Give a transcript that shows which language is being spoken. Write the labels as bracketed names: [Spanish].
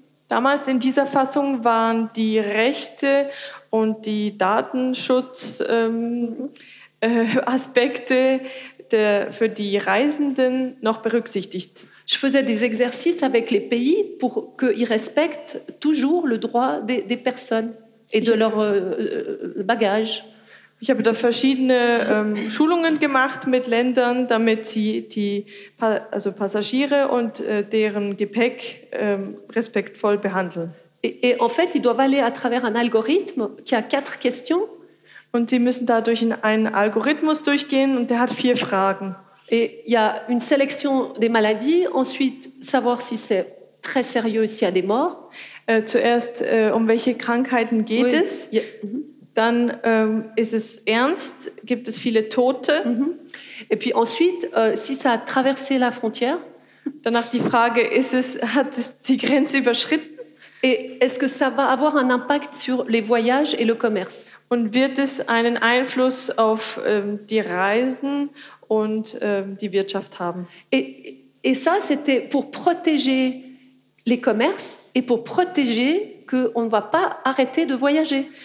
[German] Damals in dieser Fassung waren die Rechte und die Datenschutz-Aspekte für die Reisenden noch berücksichtigt. [French] Je faisais des exercices avec les pays pour qu'ils respectent toujours le droit des personnes et de leur bagage. [German] Ich habe da verschiedene Schulungen gemacht mit Ländern, damit sie die also Passagiere und deren Gepäck respektvoll behandeln. [French] Et en fait, ils doivent aller à travers un algorithme qui a quatre questions. [German] Und sie müssen da durch einen Algorithmus durchgehen und der hat vier Fragen. [French] Et il y a une sélection des maladies, ensuite savoir si c'est très sérieux, s'il y a des morts. [German] Zuerst um welche Krankheiten geht es? Oui. Yeah. Mm-hmm. Dann ist es ernst, gibt es viele Tote. Mm-hmm. [French] Et puis ensuite, si ça a traversé la frontière. [German] Danach die Frage, hat es die Grenze überschritten? [French] Et est-ce que ça va avoir un impact sur les voyages et le commerce? [German] Und wird es einen Einfluss auf die Reisen und die Wirtschaft haben. [French] Et ça, c'était pour protéger les commerces et pour protéger qu'on ne va pas arrêter de voyager.